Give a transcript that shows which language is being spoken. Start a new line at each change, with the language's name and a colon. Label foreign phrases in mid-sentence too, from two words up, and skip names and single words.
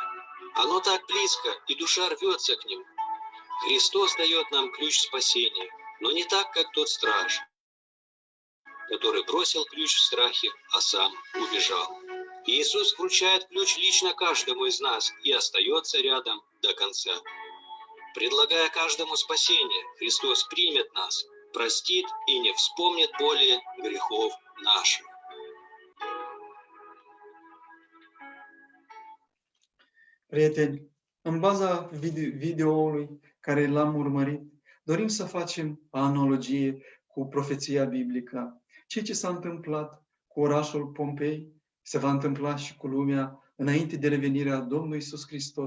Russian: Оно так близко, и душа рвется к нему. Христос дает нам ключ спасения, но не так, как тот страж, который бросил ключ в страхе, а сам убежал. Иисус вручает ключ лично каждому из нас и остается рядом до конца. Предлагая каждому спасение, Христос примет нас, простит и не вспомнит более грехов наших.
Romanian: Prieteni, în baza videoului care l-am urmărit, dorim să facem o analogie cu profeția biblică. Ceea ce s-a întâmplat cu orașul Pompei se va întâmpla și cu lumea înainte de revenirea Domnului Iisus Hristos.